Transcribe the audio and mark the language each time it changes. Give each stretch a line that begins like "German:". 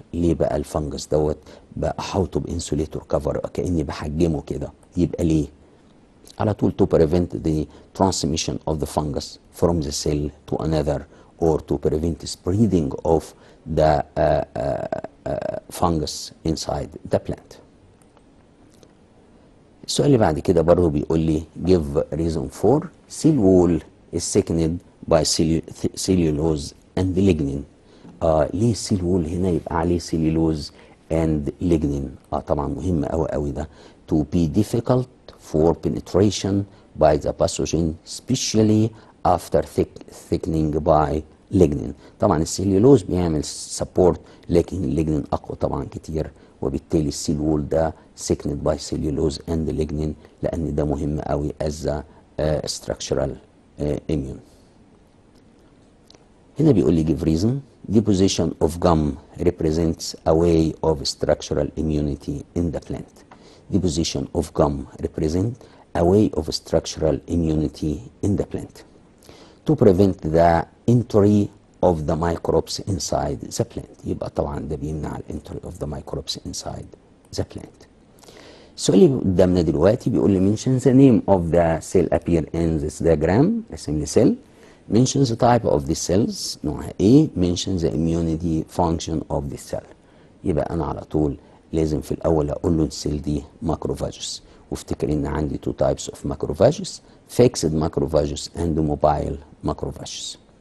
Arabic: ليه بقى الفنجس دوت بقى احوطه بانسوليتور كفر كاني بحجمه كده؟ يبقى ليه؟ على طول
English: to prevent the transmission of the fungus from the cell to another or to prevent spreading of the fungus inside the plant.
Arabic: السؤال اللي بعد كده برضه بيقول لي
English: give reason for cell wall is thickened by cellulose and lignin.
Arabic: ليه السيل وول هنا يبقى عليه سيلولوز
English: and lignin؟
Arabic: طبعا مهم قوي قوي ده.
English: to be difficult for penetration by the pathogen especially after thickening by lignin.
Arabic: طبعا السيلولوز بيعمل سبورت، لكن الليجنين اقوى طبعا كتير، وبالتالي السيل وول ده
English: thickened by cellulose and lignin،
Arabic: لان ده مهم قوي
English: as a structural immune.
Arabic: هنا بيقول لي
English: give reason. Deposition of gum represents a way of structural immunity in the plant. Deposition of gum represents a way of structural immunity in the plant to prevent the entry of the microbes inside the plant.
Arabic: يبقى طبعا ده بيمنع الانتري
English: of the microbes inside the plant.
Arabic: السؤال اللي قدامنا دلوقتي بيقول لي
English: mention the name of the cell appear in this diagram.
Arabic: اسم لي cell.
English: mention the type of the cells
Arabic: نوعها ايه.
English: mention the immunity function of the cell.
Arabic: يبقى انا على طول لازم في الاول اقول له السيل دي ماكروفاجوس، وافتكر ان عندي
English: two types of macrophages fixed macrophages and mobile macrophages.